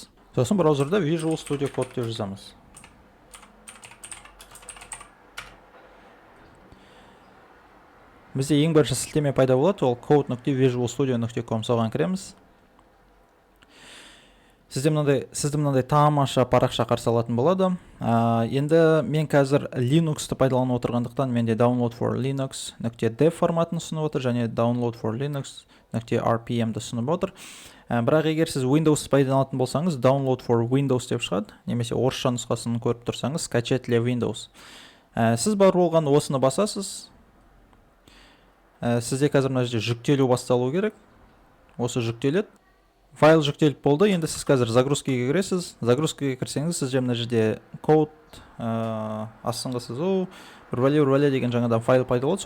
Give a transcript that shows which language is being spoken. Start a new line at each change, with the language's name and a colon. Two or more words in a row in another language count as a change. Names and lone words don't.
Kazakh: Сосын браузерда Visual Studio Code деп жазамыз. Бізде ең бірінші сілтеме пайда болады, ол code.visualstudio.com, соған кіреміз. Сізді мынандай тамаша парақша қарсы алатын болады. Енді мен қазір Linux-ты пайдаланып отырғандықтан менде
English: download for linux.dev
Kazakh: форматын ұсынып отыр және
English: download for linux.rpm-
Kazakh: ді ұсынып отыр. Бірақ егер сіз Windows пайдаланатын болсаңыз,
English: download for Windows
Kazakh: деп шығады, немесе орысша нұсқасын көріп тұрсаңыз,
Russian: скачать для Windows.
Kazakh: Сіз бар болған осыны басасыз. Сізде қазір мына жерде жүктелу басталу керек. Осы жүктеледі. Файл жүктеліп болды. Енді сіз қазір загрузкаға кіресіз. Загрузкаға кірсеңіз, сізде мына жерде код астыңғы сызу бір деген жаңадан файл пайда болды.